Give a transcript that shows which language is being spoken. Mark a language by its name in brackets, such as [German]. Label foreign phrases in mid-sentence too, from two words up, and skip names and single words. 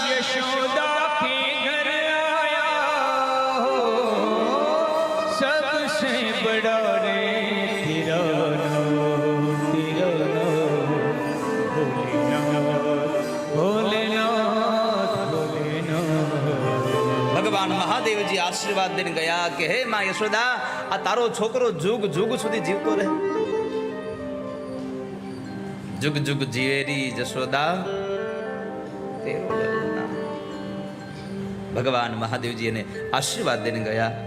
[Hindi] यशोदा के घर आया, सबसे बड़ा रे तेरा नाम, भोलेनाथ भोलेनाथ भोलेनाथ. [Gujarati] ભગવાન મહાદેવજી આશીર્વાદ દઈને ગયા કે હે માં યશોદા, આ તારો છોકરો જુગ જુગ સુધી જીવતો રહે. [Hindi] जुग जुग जीवेरी जशोदा तेरो ललना. [Gujarati] ભગવાન મહાદેવજી એને આશીર્વાદ દઈને ગયા.